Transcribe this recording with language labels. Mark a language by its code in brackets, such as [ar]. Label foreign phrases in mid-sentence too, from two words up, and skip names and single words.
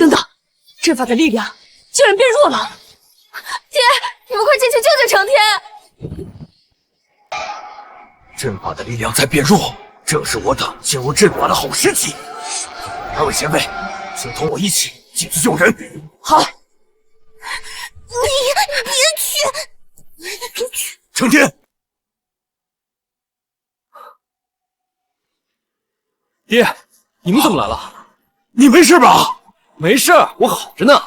[zh] 等等，陣法的力量竟然變弱了！爹，你們快進去救救承天！陣法的力量在變弱，正是我等進入陣法的好時機。二位前輩，請同我一起進去救人。好，你别去！成天，爹，你们怎么来了？你没事吧？没事，我好着呢。